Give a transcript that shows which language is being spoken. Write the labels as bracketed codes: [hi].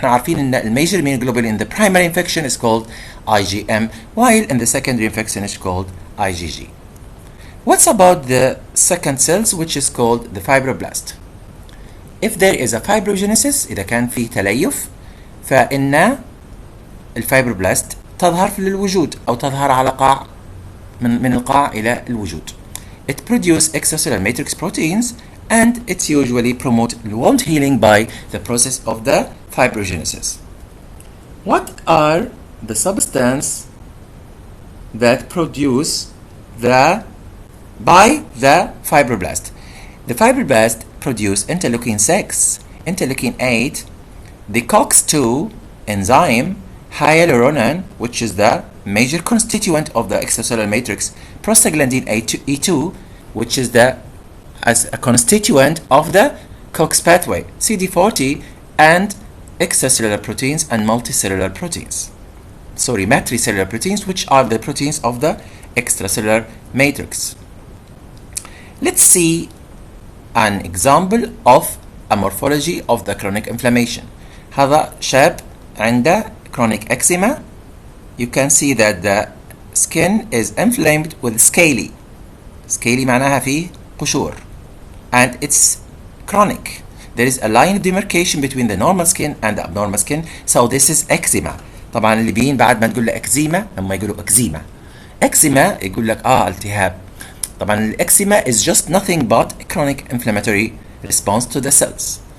[ar] احنا عارفين ان الميجر [en] immunoglobulin in the primary infection is called IgM, while in the secondary infection is called IgG. What's about the second cells, which is called the fibroblast? If there is a fibrogenesis, [ar] إذا كان في تليف، فإن الفايبروبلاست تظهر في الوجود أو تظهر على قاع من القاع إلى الوجود. [en] It produces extracellular matrix proteins and it usually promotes wound healing by the process of the fibrogenesis. What are the substances that produce by the fibroblast? The fibroblast produce interleukin 6, interleukin 8, the COX-2 enzyme, hyaluronan, which is the major constituent of the extracellular matrix, prostaglandin E2, which is as a constituent of the COX pathway, CD40, and extracellular proteins and multicellular proteins. Matricellular proteins, which are the proteins of the extracellular matrix. Let's see an example of a morphology of the chronic inflammation. [ar] هذا شاب عنده chronic eczema. [en] You can see that the skin is inflamed with scaly. Scaly [ar] معناها فيه قشور. [en] and it's chronic. There is a line of demarcation between the normal skin and the abnormal skin, so this is eczema. [ar] طبعا الليبيين بعد ما تقول له eczema لما يقولوا eczema. eczema يقول لك التهاب. طبعا [en] الeczema is just nothing but a chronic inflammatory response to the cells.